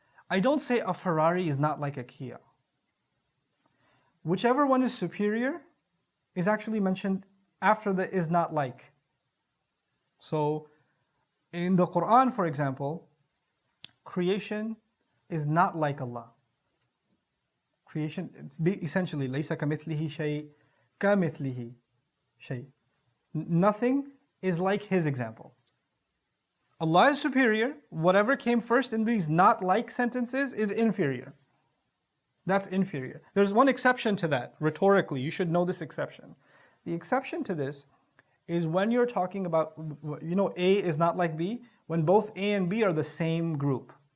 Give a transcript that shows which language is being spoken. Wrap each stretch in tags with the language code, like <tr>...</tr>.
<en>I don't say a Ferrari is not like a Kia. Whichever one is superior is actually mentioned after the is not like. So in the Quran, for example, creation is not like Allah. Creation, it's essentially,</en> <ar>لَيْسَ كَمِثْلِهِ شَيْءٍ كَمِثْلِهِ شَيْءٍ.</ar> <en>Nothing is like His example. Allah is superior. Whatever came first in these not like sentences is inferior. That's inferior. There's one exception to that, rhetorically. You should know this exception. The exception to this is when you're talking about, A is not like B, when both A and B are the same group.</en>